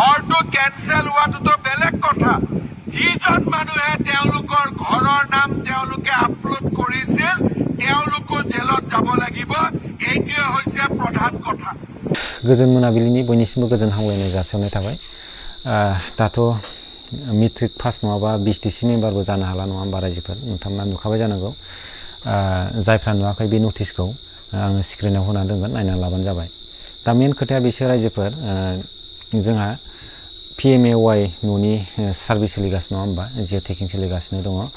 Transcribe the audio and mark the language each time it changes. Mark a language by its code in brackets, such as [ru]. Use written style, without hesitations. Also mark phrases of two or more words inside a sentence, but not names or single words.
[as] ভোটটো কেনসেল হোৱাটো বেলেগ কথা যিজন মানুহে তেওঁলোকৰ ঘৰৰ নাম তেওঁলোকে আপলোড কৰিছিল তেওঁলোকো জেলত যাব লাগিব এইটোৱে হৈছে প্ৰধান কথা [brx] गोजोन मोनाबिलिनि बयनिसिमबो गोजोन हामलायनाय जासिहरनाय थाबाय दाथ' [en] matric pass [brx] नङाबा 20 [en] DC memberbo [brx] जानो हाला नङा होमबा रायजोफोर नोंथांमोना नुखाबाय जानांगौ जायफ्रा नुवाखै बे नटिसखौ आङो स्क्रिनाव होना दोनगोन नायना लाबानो जाबाय दा मेन खोथाया बिसोर रायजोफोर जोंहा PMAY न'नि सार्भे सोलिगासिनो नङा होमबा [en] geo tagging [brx] सोलिगासिनो दङ